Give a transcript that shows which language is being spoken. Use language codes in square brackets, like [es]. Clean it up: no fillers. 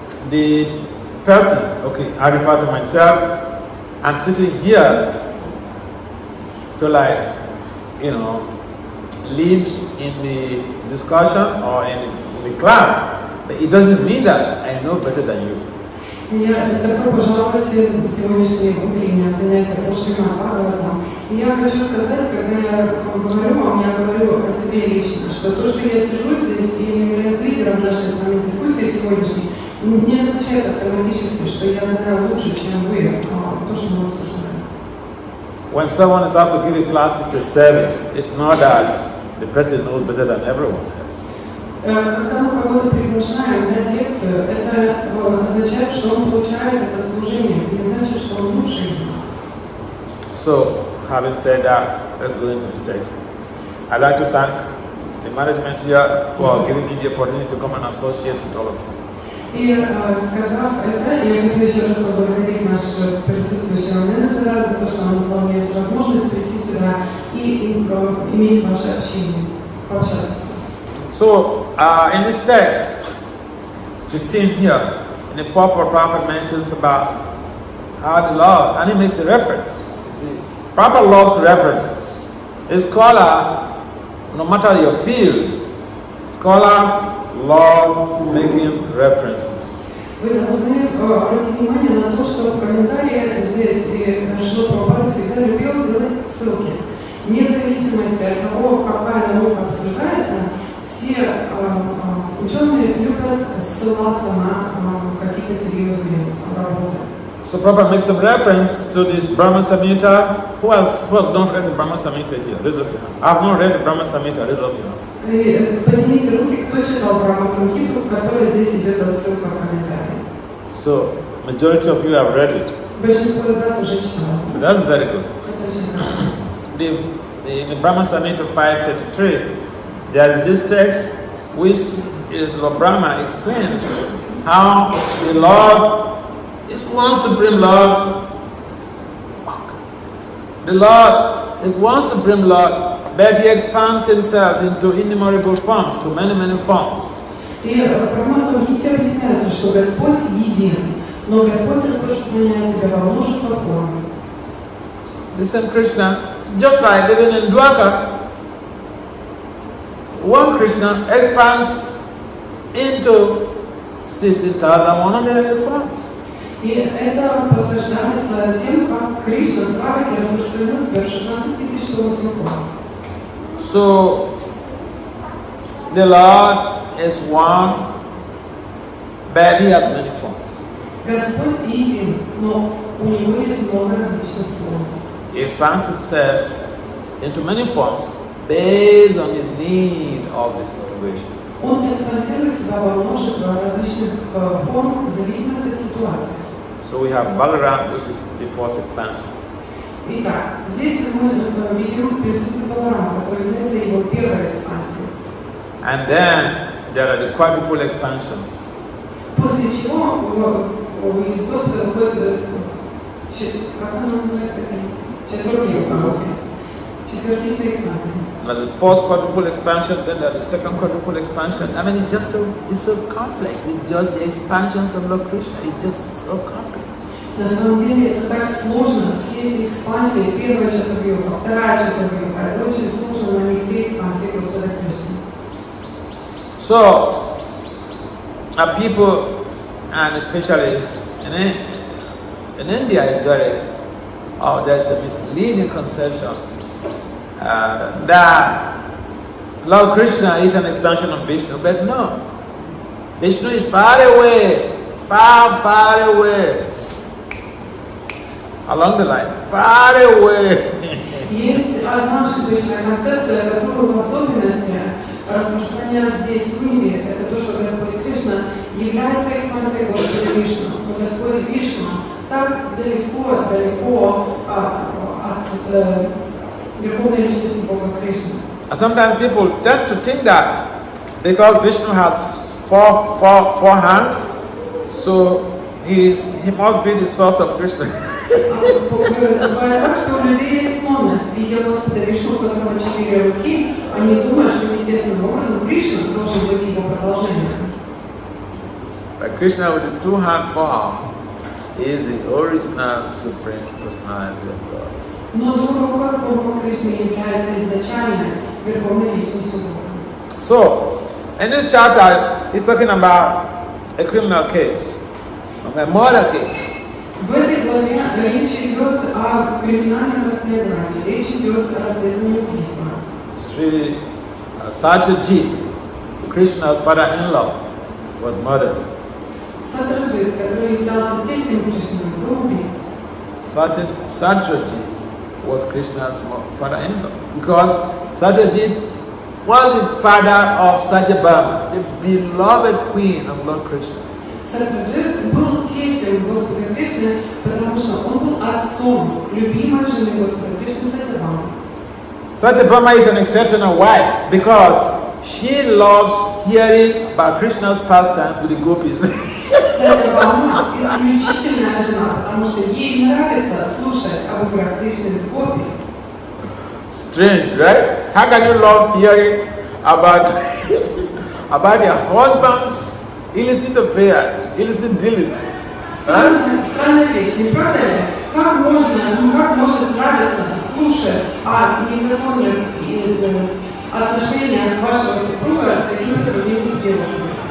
[en] The person, okay, I refer to myself, I'm sitting here to lead in the discussion or in the class, but it doesn't mean that I know better than you. [ru] Я такой пожалуй сегодняшнее утреннее занятие по Srimad Bhagavatam. И я хочу сказать, когда я говорю вам, я говорю о себе лично, что то, что я сижу здесь и являюсь лидером нашей с вами дискуссии сегодняшней, не означает автоматически, что я знаю лучше, чем вы, то, что мы обсуждаем. [en] When someone is asked to give a class, it's a service. It's not that the person knows better than everyone else. [ru] Когда мы кого-то приглашаем на лекцию, это означает, что он получает это служение, не значит, что он лучше из нас. [en] So, having said that, let's go into the text. I'd like to thank the management here for giving me the opportunity to come and associate with all of you. [ru] И сказав это, я хочу еще раз поблагодарить нашего присутствующего менеджера за то, что он дал мне возможность прийти сюда и иметь ваше общение, пообщаться с вами. [en] So, in this text, 15 here, in the Prabhupada mentions about how the Lord, and he makes a reference. You see, Prabhupada loves references. A scholar, no matter your field, scholars love making references. [ru] Вы должны обратить внимание на то, что в комментарии здесь Шрила Прабхупада всегда любил делать ссылки. Вне зависимости от того, какая наука обсуждается, все ученые любят ссылаться на какие-то серьезные работы. [en] So Prabhupada makes some reference to this Brahma Samhita. Who has not read the Brahma Samhita here? Raise up your hand. I have not read the Brahma Samhita. Raise up your hand. [ru] Поднимите руки, кто читал Брахма Самхиту, в которой здесь идет отсылка в комментарии. [en] So majority of you have read it. [ru] Большинство из вас уже читало. [en] So that's very good. [ru] Это очень хорошо. [en] In the Brahma Samhita 533, there is this text which Lord Brahma explains how the Lord is one supreme Lord. The Lord is one supreme Lord, but He expands Himself into innumerable forms, to many, many forms. [ru] И в Брахма Самхите объясняется, что Господь един, но Господь распространяет себя во множество форм. [en] The same Krishna, just like even in Dwaka, one Krishna expands into 16,108 forms. [ru] И это подтверждается тем, как Кришна в Двараке распространил себя в 16,108 форм. [en] So, the Lord is one, but He has many forms. [ru] Господь един, но у Него есть много различных форм. [en] He expands Himself into many forms based on the need of the situation. [ru] Он экспансирует себя во множество различных форм в зависимости от ситуации. [en] So we have Balaram, which is the first expansion. [ru] Итак, здесь мы видим присутствие Баларама, который является его первой экспансией. [en] And then there are the quadruple expansions. [ru] После чего из Господа выходит, как она называется, четвертичная экспансия. [en] Now the first quadruple expansion, then there are the second quadruple expansion. I mean, it's so complex. It's just the expansions of Lord Krishna. It's just so complex. [ru] На самом деле это так сложно, все эти экспансии, первая чатурьюга, вторая чатурьюга, это очень сложно, но не все экспансии Господа Кришны. [en] So, people, and especially in India, is very, there's a misleading conception that Lord Krishna is an expansion of Vishnu, but no. Vishnu is far away, far away. Along the line, far away. [ru] Есть одна ошибочная концепция, которую в особенности распространяют здесь в Индии. Это то, что Господь Кришна является экспансией Господа Вишну. Но Господь Вишну так далеко от верховной личности Бога Кришны. [en] And sometimes people tend to think that because Vishnu has four hands, so he must be the source of Krishna. [ru] Бывает так, что у людей есть склонность, видя Господа Вишну, у которого 4 руки, они думают, что естественным образом Кришна должен быть его продолжением. [en] But Krishna with the 2-hand form is the original supreme personality of God. [ru] Но двурукая форма Кришны является изначальной верховной личностью Бога. [en] So, in this chapter, he's talking about a criminal case, a murder case. [ru] В этой главе речь идет о криминальном расследовании, речь идет о расследовании убийства. [en] Sri Satyajit, Krishna's father-in-law, was murdered. [ru] Сатраджит, который являлся тестем Кришны, был убит. [en] Satyajit was Krishna's father-in-law because Satyajit was the father of Satyabhama, the beloved queen of Lord Krishna. [ru] Сатраджит был тестем Господа Кришны, потому что он был отцом любимой жены Господа Кришны Сатябхамы. [en] Satyabhama is an exceptional wife because she loves hearing about Krishna's pastimes with the gopis. [ru] Сатябхама исключительная жена, потому что ей нравится слушать об играх Кришны с гопи. [en] Strange, right? How can you love hearing about your husband's illicit affairs, illicit dealings? [ru] Странная вещь, не правда ли? Как может нравиться слушать о незаконных отношениях вашего супруга с какими-то другими девушками?